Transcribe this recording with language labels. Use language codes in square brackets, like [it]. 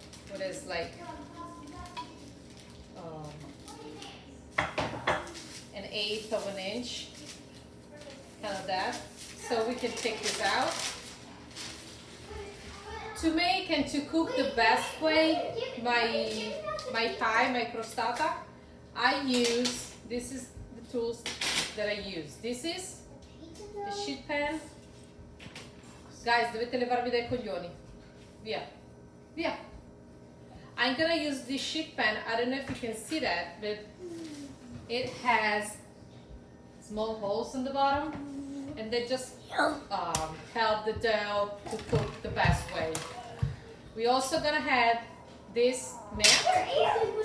[en] What is like an eighth of an inch, kind of that. So we can take this out. To make and to cook the best way my pie, my crostata, this is the tools that I use. This is the sheet pan. [it] Guys, dovete levarvi dai coglioni. Via, via. [en] I'm gonna use this sheet pan. I don't know if you can see that, but it has small holes in the bottom, and they just help the dough to cook the best way. We also gonna have this mat.